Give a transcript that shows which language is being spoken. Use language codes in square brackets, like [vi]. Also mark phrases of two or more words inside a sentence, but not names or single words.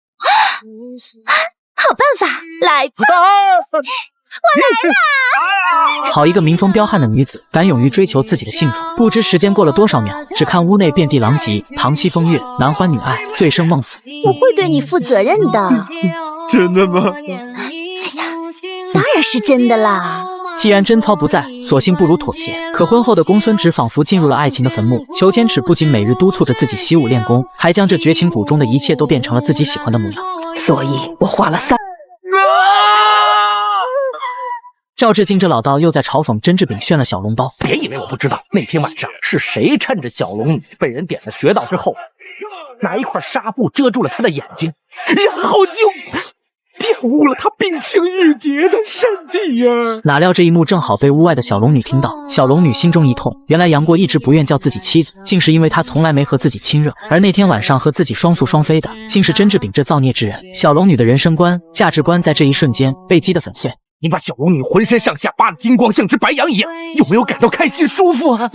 [zh] 好辦法，來吧！我來了！好一個民風彪悍的女子，敢勇於追求自己的幸福。不知時間過了多少秒，只看屋內遍地狼藉，堂戲風月，男歡女愛，醉生夢死。我會對你負責任的。真的嗎？哎呀，當然是真的啦。既然貞操不在，索性不如妥協。可婚後的公孫止仿佛進入了愛情的墳墓。裘千尺不僅每日督促着自己習武練功，還將這絕情谷中的一切都變成了自己喜歡的模樣。所以我花了3。趙志敬這老道又在嘲諷甄志炳炫了小籠包。別以為我不知道，那天晚上是誰趁着小龍女被人點了穴道之後，拿一塊紗布遮住了她的眼睛，然後就玷污了她冰清玉潔的身體呀！哪料這一幕正好被屋外的小龍女聽到，小龍女心中一痛，原來楊過一直不願叫自己妻子，竟是因為他從來沒和自己親熱，而那天晚上和自己雙宿雙飛的，竟是甄志炳這造孽之人。小龍女的人生觀、價值觀在這一瞬間被擊得粉碎。你把小龍女渾身上下扒得金光，像隻白羊一樣，有沒有感到開心舒服啊？